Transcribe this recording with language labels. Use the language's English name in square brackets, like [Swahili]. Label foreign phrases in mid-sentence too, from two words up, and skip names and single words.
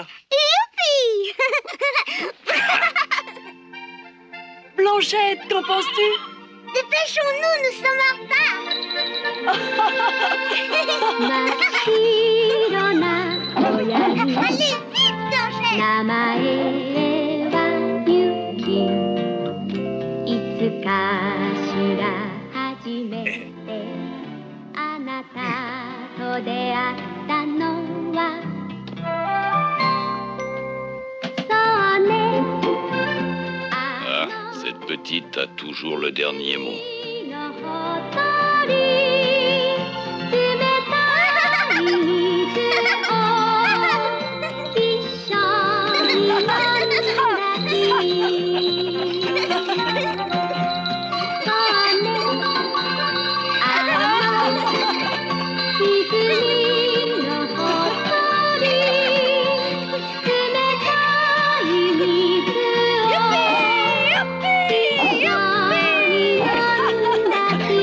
[French] Youpi! Blanchette, qu'en penses-tu? Dépêchons-nous, nous sommes en retard. Allez, vite, Blanchette! [Japanese] 名前はユキいつかしら初めてあなたと出会ったのはそうね [French] Ah, cette petite a toujours le dernier mot. [Japanese] のほとり冷たい水を一緒に飲んだ日そうねあの泉のほとり冷たい水を一緒に飲んだ日